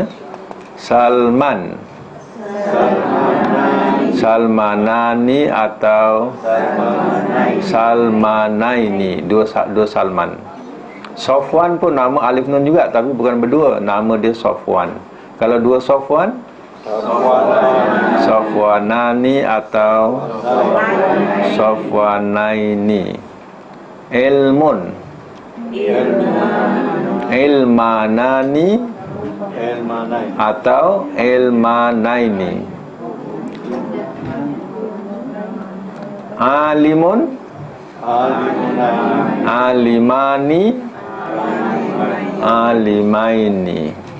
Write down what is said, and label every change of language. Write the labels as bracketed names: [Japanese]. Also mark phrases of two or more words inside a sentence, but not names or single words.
[Indonesian] Salman, salmanani atau salmanaini, dua Salman. Sofwan pun nama alif nun juga, tapi bukan berdua, nama dia Sofwan. Kalau dua Sofwan, Sofwanani atau Sofwanaini. [Arabic] علم، علمان [Indonesian] atau [Arabic] ilmanaini. عالم، عالمان، عالمين.